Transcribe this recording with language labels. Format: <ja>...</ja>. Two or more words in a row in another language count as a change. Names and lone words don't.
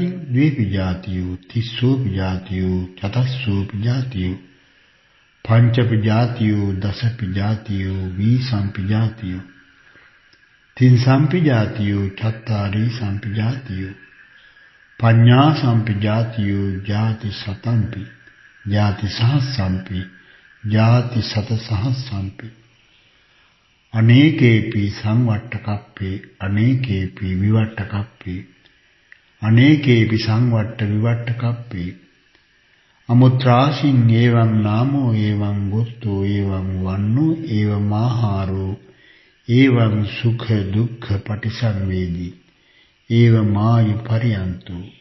<pi>ද්වේපි ජාතියෝ තිස්සෝපි ජාතියෝ චතස්සෝපි ජාතියෝ පංචපි ජාතියෝ දසපි ජාතියෝ වීසම්පි ජාතියෝ තින්සම්පි ජාතියෝ චත්තාරි සම්පි ජාතියෝ පඤ්ඤා සම්පි ජාතියෝ ජාති සතම්පි ජාති සහස්සම්පි ජාති සත සහස්සම්පි අනේකේපි සංවට්ඨකප්පේ අනේකේපි විවට්ඨකප්පේ අනේකේපි සංවට්ඨ විවට්ඨකප්පේ අමුත්‍රාසින් ඒවං නාමෝ ඒවං ගොත්තෝ ඒවං වන්නෝ ඒවං ආහාරෝ ඒවං සුඛ දුක්ඛ පටිසංවේදී ඒව මායු පරියන්තෝ</pi>